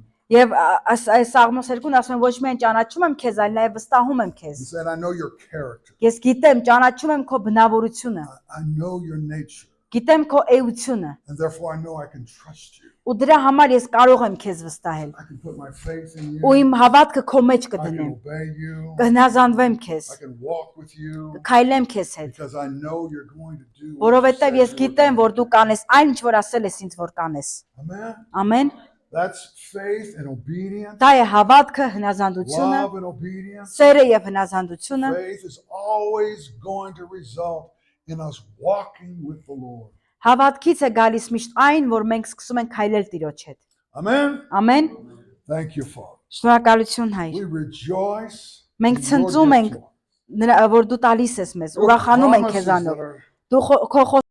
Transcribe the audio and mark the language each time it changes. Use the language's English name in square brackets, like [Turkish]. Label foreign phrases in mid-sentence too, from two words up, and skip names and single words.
[Armenian] Եվ այս Սաղմոս 2-ն ասում են ոչ միայն ճանաչում եմ քեզ, այլ նաև վստահում եմ քեզ։ [English] He said, I know your character. [Armenian] Ես գիտեմ, ճանաչում եմ քո բնավորությունը, [English] I know your nature. [Armenian] գիտեմ քո էությունը, [English] And therefore, I know I can trust you. [Armenian] ու դրա համար ես կարող եմ քեզ վստահել։ [English] I can put my faith in [Armenian] Ու [English] you. [Armenian] իմ հավատքը քո մեջ [English] I can [Armenian] կդնեմ, [English] obey you. [Armenian] կհնազանդվեմ քեզ, [English] I can walk with you. [Armenian] կքայլեմ քեզ հետ, [English] Because I know you're going to do what you [Armenian] որովհետև [English] said [Armenian] ես [English] you were [Armenian] գիտեմ, [English] going [Armenian] որ [English] to [Armenian] դու կանես այն, ինչ որ ասել ես ինձ, որ կանես։ [English] do. Amen. [Armenian] Ամեն։ [English] That's faith and obedience. [Armenian] Դա է հավատքը, հնազանդությունը, [English] Love and obedience. [Armenian] սերը եւ հնազանդությունը։ [English] Faith is always going to result in us walking with the Lord. [Armenian] Հավատքից է գալիս միշտ այն, որ մենք սկսում ենք քայլել Տիրոջ հետ։ [English] Amen. [Armenian] Ամեն։ [English] Thank you, Father. [Armenian] Շնորհակալություն Հայր։ [English] We rejoice. [Armenian] Մենք [English] in your [Armenian] ցնծում ենք [English] gift to us. [Armenian] որ դու տալիս ես մեզ, [English] Your [Armenian] ուրախանում ենք [English] promises [Armenian] քեզանով։ [English] that are [Armenian] Դու քո